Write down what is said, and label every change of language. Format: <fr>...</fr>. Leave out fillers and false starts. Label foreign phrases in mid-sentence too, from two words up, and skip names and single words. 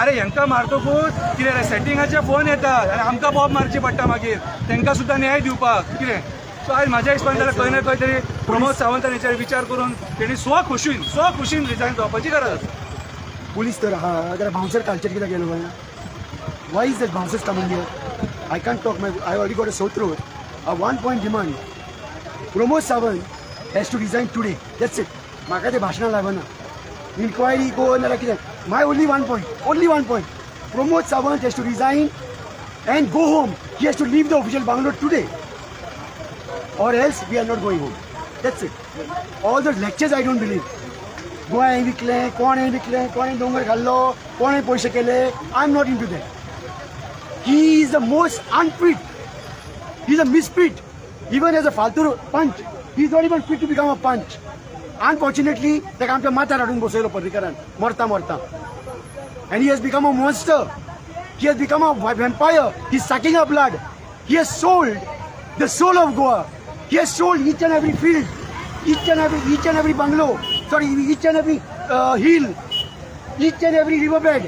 <kok>अरे हेंकां मारतकूच कितें रे सेटिंगाचे फोन येतात आनी आमकां बॉब मारची पडटा मागीर, तेंकां सुद्दां न्याय दिवपाक. कितें सो आयज म्हाज्या हिसपान जाल्यार खंय ना खंय तरी प्रमोद सावंतान हेचेर विचार करून तेणी स्वखुशीन रिजायन जावपाची गरज. पुलीस तर आहा, अगर बाउन्सर कल्चर कित्याक गेलो गोंया?</kok> <en>Why is that bouncers coming here? I can't talk. I already got a sore throat. A 1 point demand. Pramod Sawant has to resign today. That's it.</en> <kok>Maka te bhashana lagana.</kok> <en>Inquiry go and like that. My only one point. Pramod Sawant has to resign and go home. He has to leave the official Bangalore today. Or else we are not going home. That's it. All the lectures I don't believe.</en> <kok>गोवा हे विकले कोण हे विकले कोण डोंगर घाल्लो कोण पैसे केले</kok> <en>I am not into that he is the most unfit he is a misfit even as a faltu panch he is not even fit to become a panch unfortunately</en> <kok>ताका आमच्या माथ्यार हाडून बसयलो पर्रीकरान मरता</kok> <en>and he has become a monster. He has become a vampire. He's sucking up blood. He has sold the soul of Goa. He has sold each and every field, each and every bungalow, each and every hill, each and every riverbed.</en>